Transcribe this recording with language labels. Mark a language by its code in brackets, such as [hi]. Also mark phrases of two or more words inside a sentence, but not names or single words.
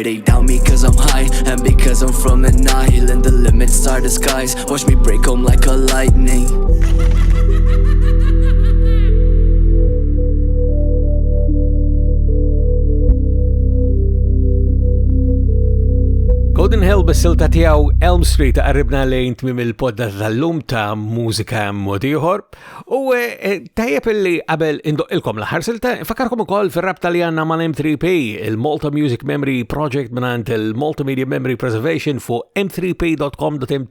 [en] They doubt me cause I'm high, and because I'm from an island, the limits are the skies. Watch me break them like a lightning. [mt] Golden Hill bis-silta tiegħu Elm Street qarribna lejn tmiem il-podda tal-lum ta' Mużika Mod Ieħor. U tajjeb illi qabel indoqqilkom l-aħħar silta, fakkarkom ukoll fir-rabta li għandna mal-M3P, il-Malta Music Memory Project mingħand il-Multimedia Memory Preservation fuq m3p.com.mt.